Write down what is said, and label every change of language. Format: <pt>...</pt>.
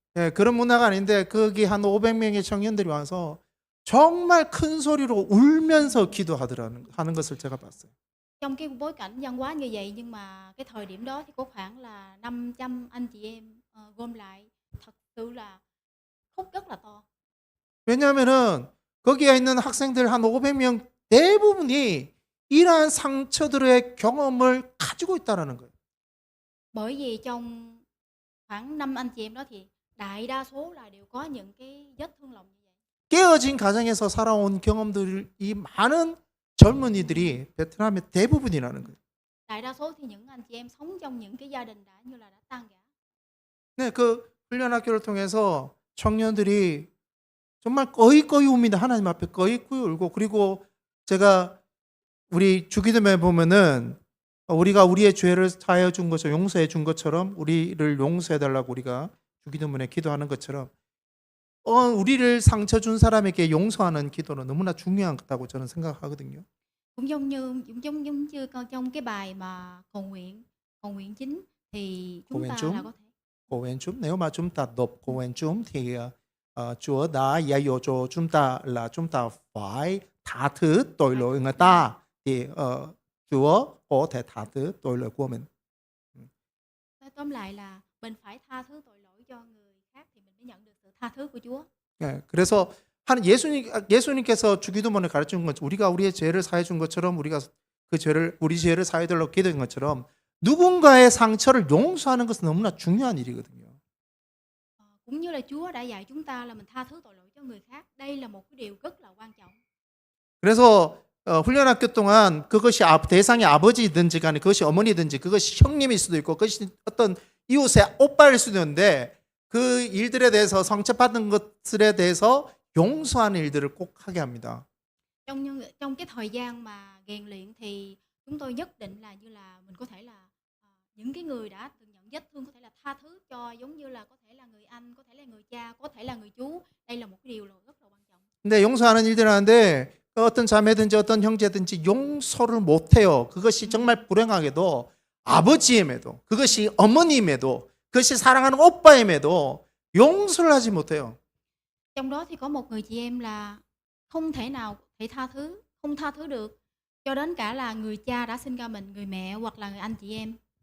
<ko>예, 그런 문화가 아닌데 거기 한 500명의 청년들이 와서 정말 큰 소리로 울면서 하는 것을 제가 봤어요.</ko> <vi>Trong cái bối cảnh văn hóa như vậy, nhưng mà cái thời điểm đó thì có khoảng là 500 anh chị em gom lại, thật sự là khóc rất là to.</vi> <ko>왜냐하면은 거기에 있는 학생들 한 500명 대부분이 이러한 상처들의 경험을 가지고 있다라는 거예요.</ko> <vi>Bởi vì trong khoảng 5 anh chị em đó thì đại đa số là đều có những cái vết thương lòng như vậy.</vi> <ko>깨어진 가정에서 살아온 경험들이 많은 젊은이들이 베트남의 대부분이라는 거예요.</ko> <vi>Đại đa số thì những anh chị em sống trong những cái gia đình đã như là đã tan rã.</vi> <ko>네, 그 훈련학교를 통해서 청년들이 정말 꺼이꺼이 웁니다. 하나님 앞에 꺼이꺼이 울고, 그리고 제가 우리 주기도문에 보면은 우리가 우리의 죄를 사하여 준 것처럼 용서해 준 것처럼 우리를 용서해 달라고 우리가 주기도문에 기도하는 것처럼 우리를 상처 준 사람에게 용서하는 기도는 너무나 중요한 거다고 저는 생각하거든요.</ko> <vi>Cũng giống như trong cái bài mà cầu nguyện chính thì chúng ta là có thể cầu nguyện chúng, nếu mà chúng ta đọc cầu nguyện chúng thì Chúa đã dạy dỗ cho chúng ta là chúng ta phải tha thứ tội lỗi người ta thì Chúa có thể tha thứ tội lỗi của mình. Tóm lại là mình phải tha thứ tội lỗi cho người khác thì mình mới nhận được sự tha thứ của Chúa.</vi> <ko>네, 그래서 예수님께서 주기도문을 가르친 것, 우리가 우리의 죄를 사해 준 것처럼 우리가 우리 죄를 사해 달라고 기도한 것처럼 누군가의 상처를 용서하는 것은 너무나 중요한 일이거든요.</ko> <vi>Cũng như là Chúa đã dạy chúng ta là mình tha thứ tội lỗi cho người khác. Đây là một cái điều rất là quan trọng.</vi> <ko>그래서 훈련학교 동안 그것이 대상이 아버지든지 간에 그것이 어머니든지 그것이 형님일 수도 있고 그것이 어떤 이웃의 오빠일 수도 있는데 그 일들에 대해서 상처받은 것들에 대해서 용서하는 일들을 꼭 하게 합니다.</ko> <vi>Trong cái thời gian mà rèn luyện thì chúng tôi nhất định là như là mình có thể là những cái người đã từng nhận vết thương có thể là tha thứ cho, giống như là có thể là người anh, có thể là người cha, có thể là người chú. Đây là một cái điều rất là quan trọng.</vi> <ko>근데 용서하는 일들 하는데 어떤 자매든지 어떤 형제든지 용서를 못해요. 그것이 정말 불행하게도 아버지임에도 그것이 어머님에도 그것이 사랑하는 오빠임에도 용서를 하지 못해요.</ko> <vi>Trong đó thì có một người chị em là không thể nào thể không tha thứ được cho đến cả là người cha đã sinh ra mình, người mẹ hoặc là người anh chị em.</vi>